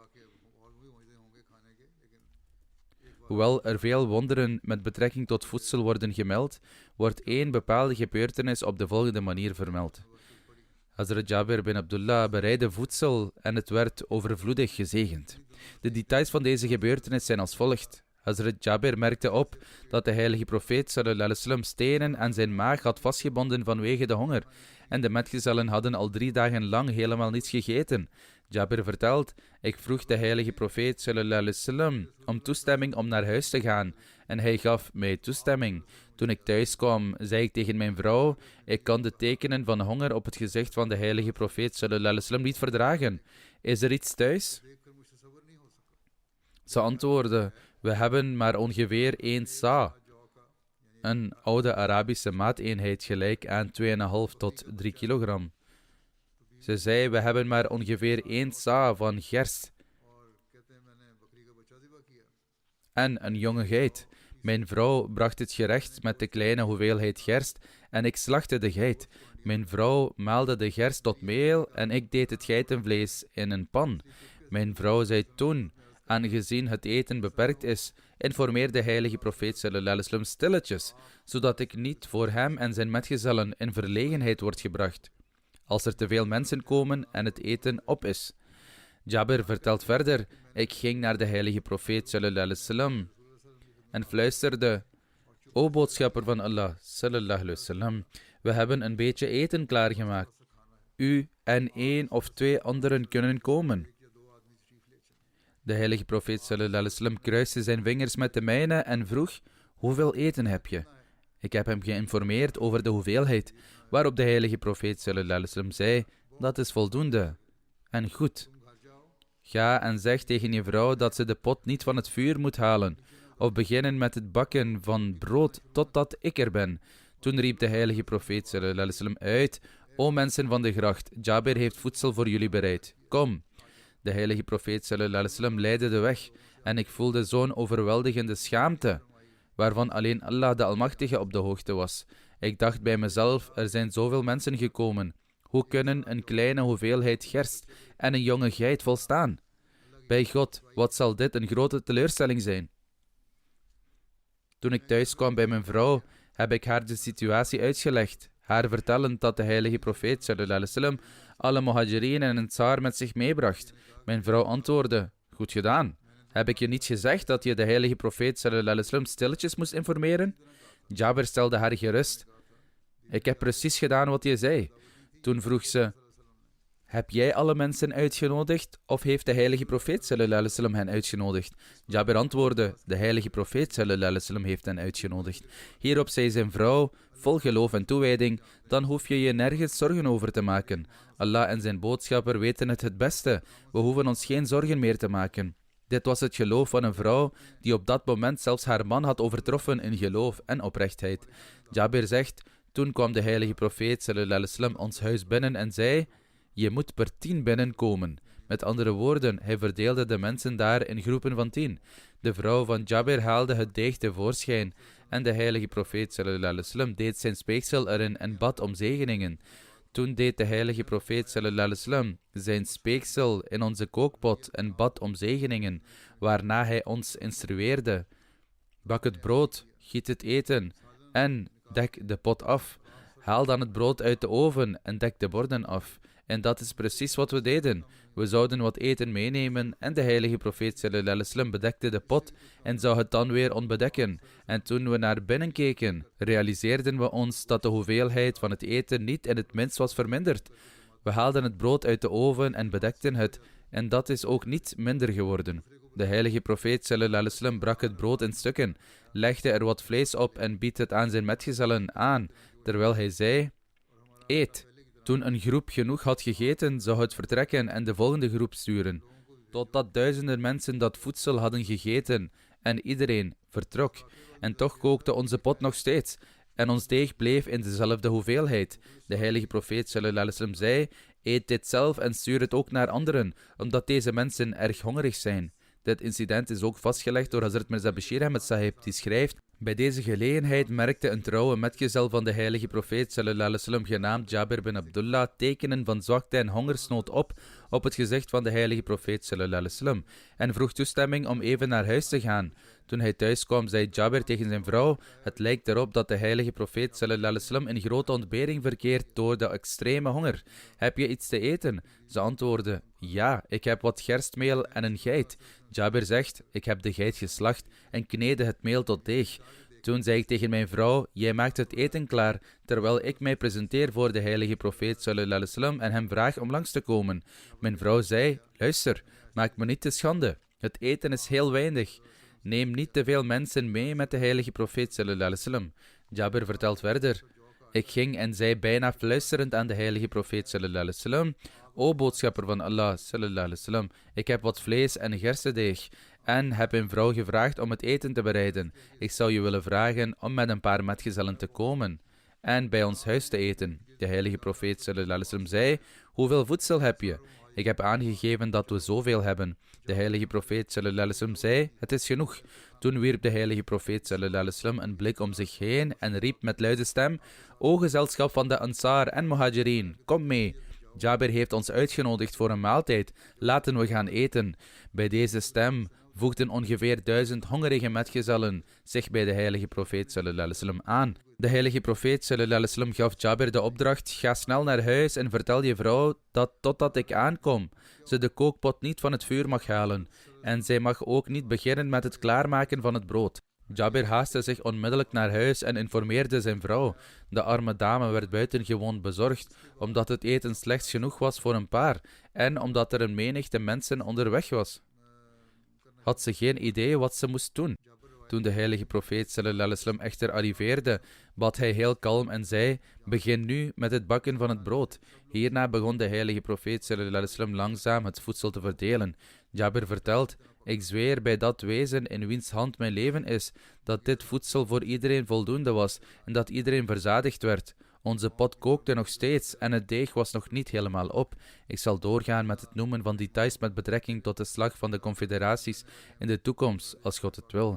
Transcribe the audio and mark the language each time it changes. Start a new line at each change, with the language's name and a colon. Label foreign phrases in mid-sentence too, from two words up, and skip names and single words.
Dutch: Hoewel er veel wonderen met betrekking tot voedsel worden gemeld, wordt 1 bepaalde gebeurtenis op de volgende manier vermeld. Hazrat Jabir bin Abdullah bereidde voedsel en het werd overvloedig gezegend. De details van deze gebeurtenis zijn als volgt. Hazrat Jabir merkte op dat de heilige profeet
Arabic: صلى الله عليه وسلم
Dutch: stenen aan zijn maag had vastgebonden vanwege de honger. En de metgezellen hadden al 3 dagen lang helemaal niets gegeten. Jabir vertelt, ik vroeg de heilige profeet
Arabic: صلى الله عليه وسلم
Dutch: om toestemming om naar huis te gaan. En hij gaf mij toestemming. Toen ik thuis kwam, zei ik tegen mijn vrouw, ik kan de tekenen van honger op het gezicht van de heilige profeet
Arabic: صلى الله عليه وسلم
Dutch: niet verdragen. Is er iets thuis? Ze antwoordde, we hebben maar ongeveer 1 sa, een oude Arabische maateenheid gelijk aan 2,5 tot 3 kilogram. Ze zei, we hebben maar ongeveer 1 sa van gerst en een jonge geit. Mijn vrouw bracht het gerecht met de kleine hoeveelheid gerst en ik slachtte de geit. Mijn vrouw maalde de gerst tot meel en ik deed het geitenvlees in een pan. Mijn vrouw zei toen, aangezien het eten beperkt is, informeer de heilige profeet
Arabic: صلى الله عليه وسلم
Dutch: stilletjes, zodat ik niet voor hem en zijn metgezellen in verlegenheid word gebracht, als er te veel mensen komen en het eten op is. Jabir vertelt verder, ik ging naar de heilige profeet
Arabic: صلى الله عليه وسلم
Dutch: en fluisterde, o boodschapper van Allah
Arabic: صلى الله عليه وسلم,
Dutch: we hebben een beetje eten klaargemaakt. U en 1 of 2 anderen kunnen komen. De heilige profeet
Arabic: صلى الله عليه وسلم
Dutch: kruiste zijn vingers met de mijne en vroeg, hoeveel eten heb je? Ik heb hem geïnformeerd over de hoeveelheid, waarop de heilige profeet
Arabic: صلى الله عليه وسلم
Dutch: zei, dat is voldoende. En goed. Ga en zeg tegen je vrouw dat ze de pot niet van het vuur moet halen, of beginnen met het bakken van brood totdat ik er ben. Toen riep de heilige profeet
Arabic: صلى الله عليه وسلم
Dutch: uit, o mensen van de gracht, Jabir heeft voedsel voor jullie bereid. Kom. De heilige profeet
Arabic: صلى الله عليه وسلم
Dutch: leidde de weg en ik voelde zo'n overweldigende schaamte, waarvan alleen Allah de Almachtige op de hoogte was. Ik dacht bij mezelf, er zijn zoveel mensen gekomen. Hoe kunnen een kleine hoeveelheid gerst en een jonge geit volstaan? Bij God, wat zal dit een grote teleurstelling zijn? Toen ik thuis kwam bij mijn vrouw, heb ik haar de situatie uitgelegd, haar vertellend dat de heilige profeet
Arabic: صلى الله عليه وسلم
Dutch: alle muhajirin en Ansar met zich meebracht. Mijn vrouw antwoordde, goed gedaan. Heb ik je niet gezegd dat je de heilige profeet
Arabic: صلى الله عليه وسلم
Dutch: stilletjes moest informeren? Jabir stelde haar gerust. Ik heb precies gedaan wat je zei. Toen vroeg ze, heb jij alle mensen uitgenodigd of heeft de heilige profeet
Arabic: صلى الله عليه وسلم
Dutch: hen uitgenodigd? Jabir antwoordde, de heilige profeet
Arabic: صلى الله عليه وسلم
Dutch: heeft hen uitgenodigd. Hierop zei zijn vrouw, vol geloof en toewijding, dan hoef je je nergens zorgen over te maken. Allah en zijn boodschapper weten het beste. We hoeven ons geen zorgen meer te maken. Dit was het geloof van een vrouw die op dat moment zelfs haar man had overtroffen in geloof en oprechtheid. Jabir zegt, toen kwam de heilige profeet
Arabic: صلى الله عليه وسلم
Dutch: ons huis binnen en zei, je moet per 10 binnenkomen. Met andere woorden, hij verdeelde de mensen daar in groepen van 10. De vrouw van Jabir haalde het deeg tevoorschijn en de heilige profeet
Arabic: صلى الله عليه وسلم
Dutch: deed zijn speeksel erin en bad om zegeningen. Toen deed de heilige profeet
Arabic: صلى الله عليه وسلم
Dutch: zijn speeksel in onze kookpot en bad om zegeningen, waarna hij ons instrueerde. Bak het brood, giet het eten en dek de pot af. Haal dan het brood uit de oven en dek de borden af. En dat is precies wat we deden. We zouden wat eten meenemen en de heilige profeet
Arabic: صلى الله عليه وسلم
Dutch: bedekte de pot en zou het dan weer onbedekken. En toen we naar binnen keken, realiseerden we ons dat de hoeveelheid van het eten niet in het minst was verminderd. We haalden het brood uit de oven en bedekten het, en dat is ook niet minder geworden. De heilige profeet
Arabic: صلى الله عليه وسلم
Dutch: brak het brood in stukken, legde er wat vlees op en biedt het aan zijn metgezellen aan, terwijl hij zei, eet. Toen een groep genoeg had gegeten, zou het vertrekken en de volgende groep sturen, totdat duizenden mensen dat voedsel hadden gegeten en iedereen vertrok. En toch kookte onze pot nog steeds. En ons deeg bleef in dezelfde hoeveelheid. De heilige profeet
Arabic: صلى الله عليه وسلم
Dutch: zei: eet dit zelf en stuur het ook naar anderen, omdat deze mensen erg hongerig zijn. Dit incident is ook vastgelegd door Hazrat Mirza Bashir Ahmed Sahib, die schrijft: bij deze gelegenheid merkte een trouwe metgezel van de heilige profeet
Arabic: صلى الله عليه وسلم
Dutch: genaamd Jabir bin Abdullah tekenen van zwakte en hongersnood op het gezicht van de heilige profeet
Arabic: صلى الله عليه وسلم
Dutch: en vroeg toestemming om even naar huis te gaan. Toen hij thuis kwam, zei Jabir tegen zijn vrouw: het lijkt erop dat de heilige profeet
Arabic: صلى الله عليه وسلم
Dutch: in grote ontbering verkeert door de extreme honger. Heb je iets te eten? Ze antwoordde: ja, ik heb wat gerstmeel en een geit. Jabir zegt: ik heb de geit geslacht en kneedde het meel tot deeg. Toen zei ik tegen mijn vrouw: jij maakt het eten klaar, terwijl ik mij presenteer voor de heilige profeet
Arabic: صلى الله عليه وسلم
Dutch: en hem vraag om langs te komen. Mijn vrouw zei: luister, maak me niet te schande. Het eten is heel weinig. Neem niet te veel mensen mee met de heilige profeet
Arabic: صلى الله عليه وسلم.
Dutch: Jabir vertelt verder: ik ging en zei bijna fluisterend aan de heilige profeet
Arabic: صلى الله عليه وسلم:
Dutch: o boodschapper van Allah
Arabic: صلى الله عليه وسلم,
Dutch: ik heb wat vlees en gerstedeeg en heb mijn vrouw gevraagd om het eten te bereiden. Ik zou je willen vragen om met een paar metgezellen te komen en bij ons huis te eten. De heilige profeet
Arabic: صلى الله عليه وسلم
Dutch: zei: hoeveel voedsel heb je? Ik heb aangegeven dat we zoveel hebben. De heilige profeet
Arabic: صلى الله عليه وسلم
Dutch: zei: het is genoeg. Toen wierp de heilige profeet
Arabic: صلى الله عليه وسلم
Dutch: een blik om zich heen en riep met luide stem: o gezelschap van de Ansar en Muhajirin, kom mee. Jabir heeft ons uitgenodigd voor een maaltijd. Laten we gaan eten. Bij deze stem voegden ongeveer 1000 hongerige metgezellen zich bij de heilige profeet
Arabic: صلى الله عليه وسلم
Dutch: aan. De heilige profeet
Arabic: صلى الله عليه وسلم
Dutch: gaf Jabir de opdracht: ga snel naar huis en vertel je vrouw dat totdat ik aankom, ze de kookpot niet van het vuur mag halen. En zij mag ook niet beginnen met het klaarmaken van het brood. Jabir haastte zich onmiddellijk naar huis en informeerde zijn vrouw. De arme dame werd buitengewoon bezorgd, omdat het eten slechts genoeg was voor een paar en omdat er een menigte mensen onderweg was. Had ze geen idee wat ze moest doen. Toen de heilige profeet
Arabic: صلى الله عليه وسلم
Dutch: echter arriveerde, bad hij heel kalm en zei: begin nu met het bakken van het brood. Hierna begon de heilige profeet
Arabic: صلى الله عليه وسلم
Dutch: langzaam het voedsel te verdelen. Jabir vertelt: ik zweer bij dat wezen in wiens hand mijn leven is, dat dit voedsel voor iedereen voldoende was en dat iedereen verzadigd werd. Onze pot kookte nog steeds en het deeg was nog niet helemaal op. Ik zal doorgaan met het noemen van details met betrekking tot de slag van de confederaties in de toekomst, als God het wil.